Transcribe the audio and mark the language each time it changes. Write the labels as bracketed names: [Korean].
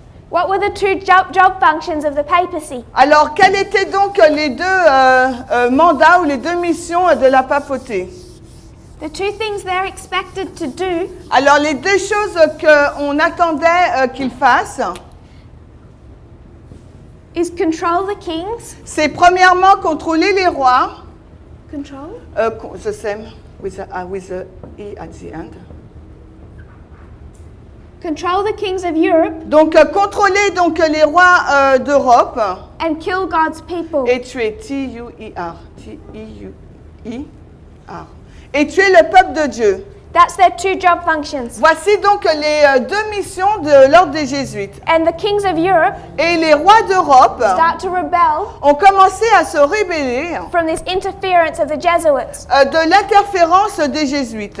[English] What were the two job functions of the papacy? [French] Alors, quels étaient donc les deux mandats ou les deux missions de la papauté? [English] The two things they're expected to do [French] Alors, les deux choses qu'on attendait qu'ils fassent, [English] is control the kings. [French] c'est premièrement contrôler les rois, [English] Control? the same with the E at the end. Control the kings of Europe [French] Donc, contrôler donc les rois d'Europe [English] and kill God's people. [French] et tuer, T-U-I-R, T-I-U-I-R, et tuer le peuple de Dieu. [English] That's their two job functions. [French] Voici donc les deux missions de l'ordre des jésuites. [English] And the kings of Europe [French] Et les rois d'Europe [English] start to rebel [French] ont commencé à se rebeller [English] from this interference of the Jesuits. [French] de l'interférence des jésuites.